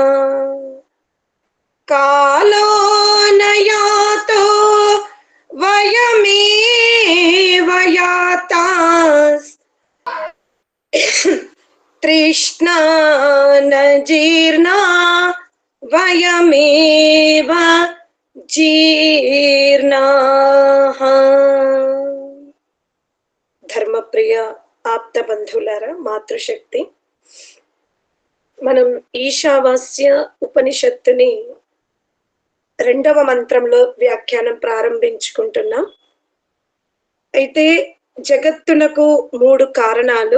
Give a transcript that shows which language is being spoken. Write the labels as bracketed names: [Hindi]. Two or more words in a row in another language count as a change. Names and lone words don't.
[Sanskrit] कालो न यातो वयमेव यातास् तृष्णा न जीर्णा वयमेव जीर्णाः। [Telugu] ధర్మప్రియ ఆప్త బంధువులారా, మాతృశక్తి, మనం ఈశావాస్య ఉపనిషత్తుని 2వ మంత్రంలో వ్యాఖ్యానం ప్రారంభించుకుంటున్నాం. అయితే జగత్తునకు 3 కారణాలు.